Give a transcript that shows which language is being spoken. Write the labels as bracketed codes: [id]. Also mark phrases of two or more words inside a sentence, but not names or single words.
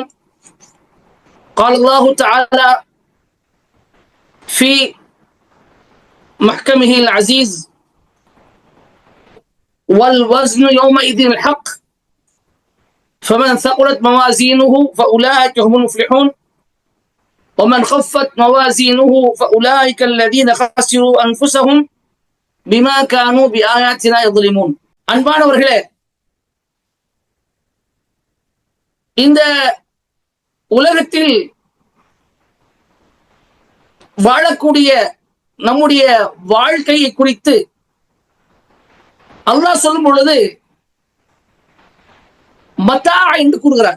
[ar] قال الله تعالى في محكمه العزيز: والوزن يومئذ الحق فمن ثقلت موازينه فأولئك هم المفلحون ومن خفت موازينه فأولئك الذين خسروا أنفسهم بما كانوا بآياتنا يظلمون. [ta] அன்பானவர்களே, இந்த உலகத்தில் வாழக்கூடிய நம்முடைய வாழ்க்கையை குறித்து அல்லாஹ் சொல்லும் பொழுது மத்தா என்று கூறுகிறார்.